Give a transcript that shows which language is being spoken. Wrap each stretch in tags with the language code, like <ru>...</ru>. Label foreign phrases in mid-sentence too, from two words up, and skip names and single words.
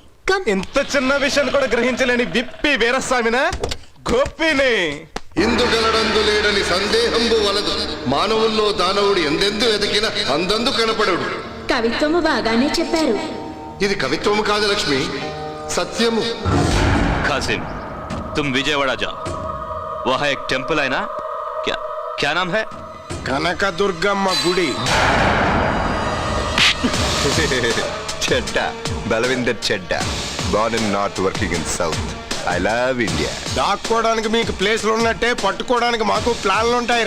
<te>ఎంత చిన్న విషయాన్ని కూడా గ్రహించలేని విప్పి వీరస్వామినా గోపిని. ఇందుగలడందు లేడని సందేహంబు వలదు, మానవుల్లో దానవుడు ఎందెందు ఎదిగిన అందందు కనపడడు. కవిత్వము బాగానే చెప్పారు. ఇది కవిత్వము కాదు లక్ష్మి, సత్యము.</te> <hi>कासिम, तुम विजयवाड़ा जाओ, वहाँ एक टेम्पल है ना, क्या नाम है?</hi> <te>కనకదుర్గమ్మ గుడి. చెడ్డ బలవిందర్ చెడ్డ,</te> <en>born in north, working in south. I love India.</en> <te>దాక్కోవడానికి మీకు ప్లేస్లు ఉన్నట్టే పట్టుకోవడానికి మాకు ప్లాన్లు ఉంటాయిరా.</te>